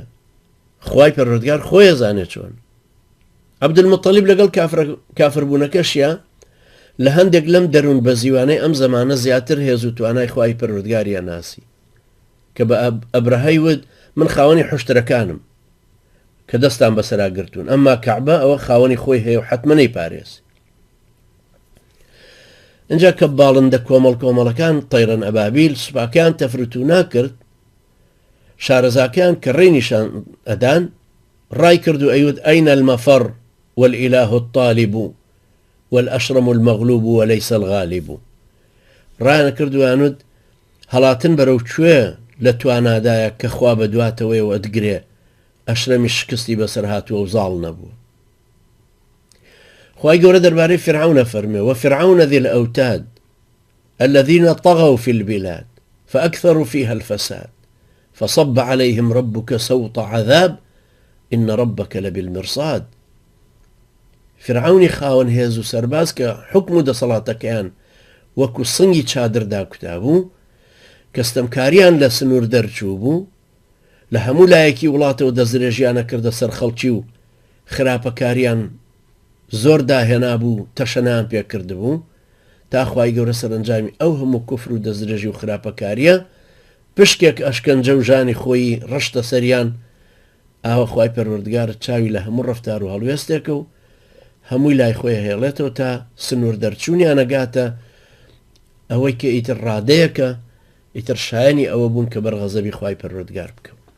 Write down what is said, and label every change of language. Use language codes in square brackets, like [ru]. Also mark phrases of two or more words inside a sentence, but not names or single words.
[ckb] خوای پەروەردگار خۆی ئەزانێت چۆن. عەبدولموتەلیب لەگەڵ کافربوونەکەشیە لە هەندێک لەم دەروون بە زیوانەی ئەم زەمانە زیاتر هێز و توانای خوای پەروەردگاریە ناسی، کە بە ئەبرەهەی ود من خاوەنی حوشترەکانم کە دەستان بەسەرا گرتوون، ئەمما کەعبە ئەوە خاوەنی خۆی هەیە و حتمەنەی پارێز. اینجا کە باڵندە کۆمەڵەکان [ar] تەیرەن ئەبابیل [ckb] سوپاکیان تەفروت و ناکرد، شارەزاکەیان کە ڕێنیشان ئەدان ڕای کرد و ئەیوت [ar] ئەینە المەفەڕ والئیلاه الطالب والأشرم المغلوب وليس الغالب. [ckb] ڕایان کردویانوت هەڵاتن بەرەو کوێ لە توانادایە کە خوا بەدواتەوەی و ئەدگرێ، ئەشرەمی شکستی بەسەر هاتووە و زاڵ نەبووە. خوای گەورە دەربارەی فرعون فەرمێ [ar] وفرعون ذي الأوتاد الذين طغوا في البلاد فأكثروا فيها الفساد فصب عليهم ربك سوط عذاب إن ربك لبالمرصاد. [ckb] فرعونی خاوەن هێز و سەرباز کە حکم و دەسەڵاتەکەیان وەکو سنگی چادردا کوتابوو، کەستەمکاریان لە سنوور دەرچوو بوو، لە هەموو لایەکی وڵاتەوە دەستدرێژیانە کردە سەر خەڵکی و خراپەکاریان زۆر داهێنا بوو، تەشەنیان پێکرد بوو، تا خوای گەورە سەرنجامی ئەو هەموو کوفر و دەستدرێژی و خراپەکاریە پشکێک ئەشکەنجە و ژانی خۆی ڕشتە سەریان، ئاوە خوای پەروەردگار چاوی لە هەموو ڕەفتار و هەڵوێستێکە و هەمووی لای خۆی هێڵێتەوە تا سنوور دەرچوونیان نەگاتە ئەوەی کە ئیتر ڕادەیەکە، ئیتر شایانی ئەوە بوون کە بەرغەزەبی خوای پەروەردگار بکەون.